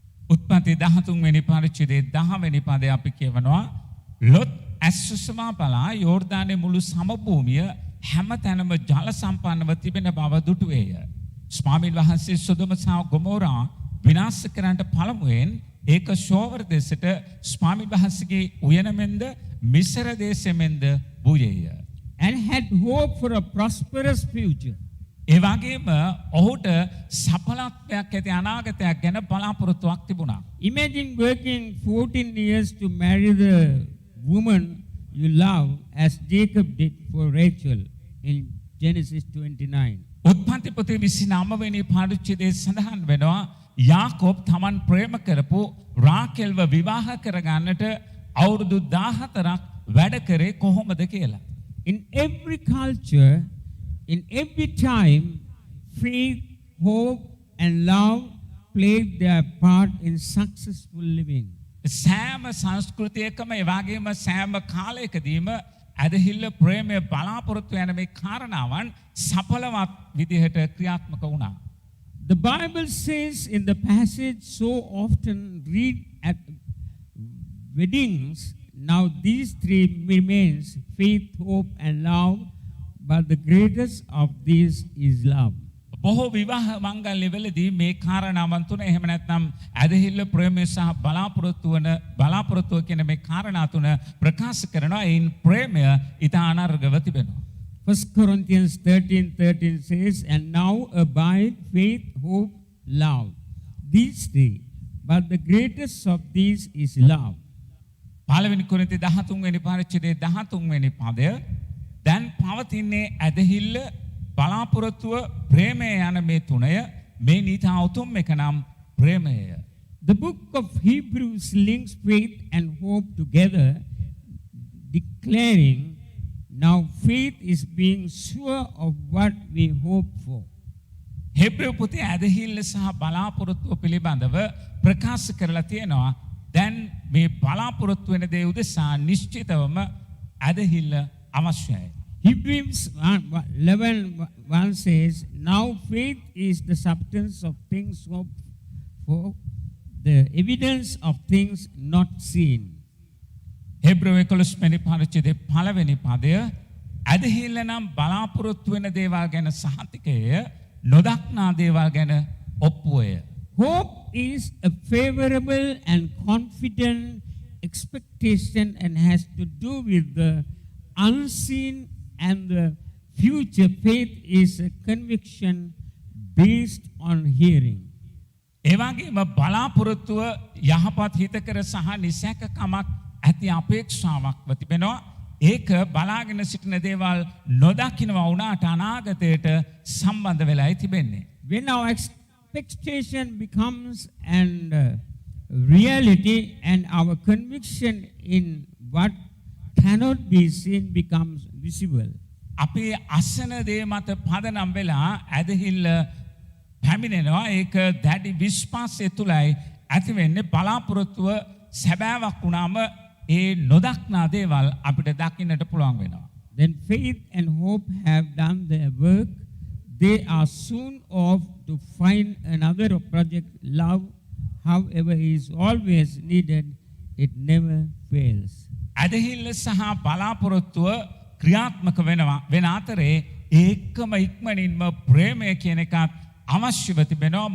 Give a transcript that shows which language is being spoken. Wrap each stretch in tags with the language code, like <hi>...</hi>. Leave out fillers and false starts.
<si>උත්පත්ති 13 වෙනි පරිච්ඡේදයේ 10 වෙනි පදයේ අපි කියවනවා ලොත් ඇස්සුසමා බලා යෝර්දානයේ මුළු සමභූමිය හැමතැනම ජල සම්පන්නව තිබෙන බව දුටුවේය. ස්වාමීන් වහන්සේ සොදොම සහ ගොමෝරා විනාශ කරන්නට පළමුවෙන් ඒක ෂෝවර් දෙසට ස්වාමීන් වහන්සේගේ උයනමෙන්ද මිස්ර දේශෙමෙන්ද වූයේය.</si> <en>And had hope for a prosperous future.</en> <si>ඒ වගේම ඔහුට සඵලත්වයක් ඇති අනාගතයක් ගැන බලාපොරොත්තුවක් තිබුණා.</si> <en>Imagine working 14 years to marry the woman you love, as Jacob did for Rachel in Genesis 29.</en> <si>උත්පත්ති පොතේ 29 වෙනි පරිච්ඡේදයේ සඳහන් වෙනවා යාකෝබ් තමන් ප්‍රේම කරපු රාකෙල්ව විවාහ කරගන්නට අවුරුදු 14ක් වැඩ කරේ කොහොමද කියලා.</si> <en>In every culture, in every time, faith, hope, and love played their part in successful living.</en> <si>සෑම සංස්කෘතියකම ඒ වගේම සෑම කාලයකදීම ඇදහිල්ල ප්‍රේමය බලාපොරොත්තු යන මේ කාරණාවන් සඵලවත් විදිහට ක්‍රියාත්මක වුණා.</si> <en>The Bible says in the passage so often read at weddings, now these three remains: faith, hope, and love, but the greatest of these is love.</en> <si>බොහෝ විවාහ මංගල්‍යවලදී මේ කාරණාවන් තුන එහෙම නැත්නම් ඇදහිල්ල ප්‍රේමය සහ බලාපොරොත්තුව කියන මේ කාරණා තුන ප්‍රකාශ කරනවා. ඒන් ප්‍රේමය ඊට අනර්ගව තිබෙනවා.</si> <en>1 Corinthians 13:13 says, and now abide faith, hope, love. These three, but the greatest of these is love.</en> <si>පළවෙනි කොරින්ති 13 වෙනි පරිච්ඡේදයේ 13 වෙනි පදය දැන් පවතින්නේ ඇදහිල්ල බලාපොරොත්තුව ප්‍රේමය යන මේ තුනය මේ නීතා උතුම් එක නම් ප්‍රේමය.</si> <en>The book of Hebrews links faith and hope together, declaring, now faith is being sure of what we hope for.</en> <si>Hebrew පොතේ ඇදහිල්ල සහ බලාපොරොත්තුව පිළිබඳව ප්‍රකාශ කරලා තියෙනවා. දැන් මේ බලාපොරොත්තු වෙන දේ උදෙසා නිශ්චිතවම ඇදහිල්ල අවශ්‍යයි.</si> <en>Hebrews 11:1 says, now faith is the substance of things hoped for, the evidence of things not seen.</en> <si>Hebrew 11 වෙනි පරිච්ඡේදයේ පළවෙනි පදය ඇදහිල්ල නම් බලාපොරොත්තු වෙන දේවල් ගැන සහතිකය, නොදක්නා දේවල් ගැන ඔප්පුවය.</si> <en>Hope is a favorable and confident expectation and has to do with the unseen and the future. Faith is a conviction based on hearing.</en> <si>එවැගේම බලාපොරොත්තුව යහපත් හිතකර සහ නිසැකකමක් ඇති අපේක්ෂාවක්ව තිබෙනවා. ඒක බලාගෙන සිටින දේවල් නොදකින්නවා වුණාට අනාගතයට සම්බන්ධ වෙලායි තිබෙන්නේ.</si> <en>When our expectation becomes and reality, and our conviction in what cannot be seen becomes visible.</en> <si>අපි අසන දේ මත පදනම් වෙලා ඇදහිල්ල පැමිණෙනවා. ඒක දැඩි විශ්වාසය තුලයි ඇති වෙන්නේ. බලාපොරොත්තුව සැබෑවක් වුණාම ඒ නොදක්නා දේවල් අපිට දකින්නට පුළුවන් වෙනවා.</si> <en>Then faith and hope have done their work. They are soon off to find another project. Love, however, is always needed. It never fails.</en> <si>ඇදහිල්ල සහ බලාපොරොත්තුව ක්‍රියාත්මක වෙන අතරේ ඒකම ඉක්මනින්ම ප්‍රේමය කියන එකත් අවශ්‍යව තිබෙනවා.</si>